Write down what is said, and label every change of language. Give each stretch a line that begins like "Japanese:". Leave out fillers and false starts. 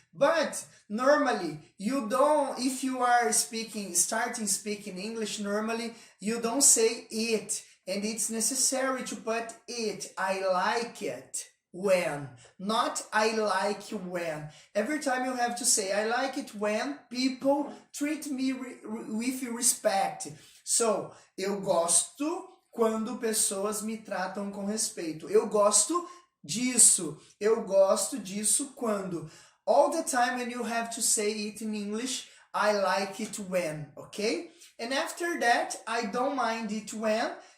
English: But normally you don't, if you are starting speaking English, normally you don't say it, and it's necessary to put it. I like it when, not I like when. Every time you have to say I like it when people treat me with respect.
Portuguese: So, eu gosto quando pessoas me tratam com respeito. Eu gosto disso. Eu gosto disso quando.
English: All the time when you have to say it in English, I like it when, okay? And after that, I don't mind it when.